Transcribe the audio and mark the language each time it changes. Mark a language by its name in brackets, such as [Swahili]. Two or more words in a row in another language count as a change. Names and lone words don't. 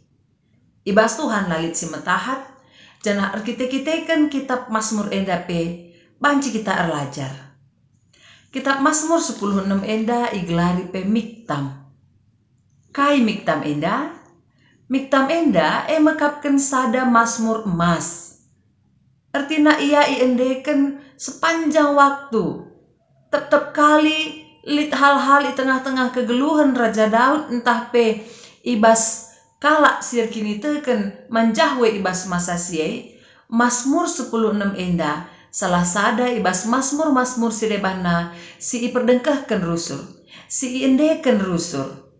[Batak Karo] Ibas Tuhan lalit si metahat, jana arkite-kiteken kitab Mazmur enda pe, banci kita erlajar. Kitab Mazmur 10:6 enda iglari pe miktam. Kai miktam enda? Miktam enda mekapken sada Mazmur emas. Artina ia iendeken [Indonesian] sepanjang waktu. [Batak Karo] Tetap kali lit [Indonesian] hal-hal di tengah-tengah [Batak Karo] kegeluhan Raja Daud entah pe ibas kalak sir kini teken manjahwe ibas masa siye Mazmur 10:6 enda salah sada ibas Mazmur si debana si iperdengkahkan rusur si iendeken rusur